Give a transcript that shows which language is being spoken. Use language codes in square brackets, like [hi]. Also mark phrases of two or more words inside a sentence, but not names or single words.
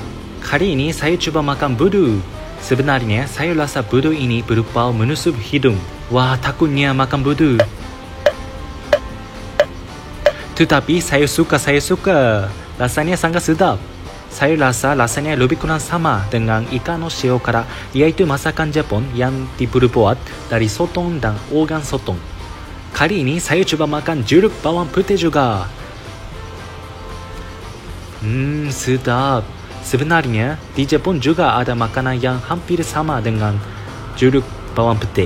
[ms] Kali ini saya cuba makan budu. Sebenarnya, saya rasa budu ini berupa menusuk hidung. Wah, takutnya makan budu. Tetapi saya suka. Rasanya sangat sedap. Saya rasa rasanya lebih kurang sama dengan ikan [ja] の塩辛, [ms] iaitu masakan Jepun yang dibuat dari sotong dan organ sotong. Kali ini saya coba makan jeruk bawang putih juga. Sedap. Sebenarnya di Jepun juga ada makanan yang hampir sama dengan jeruk bawang putih.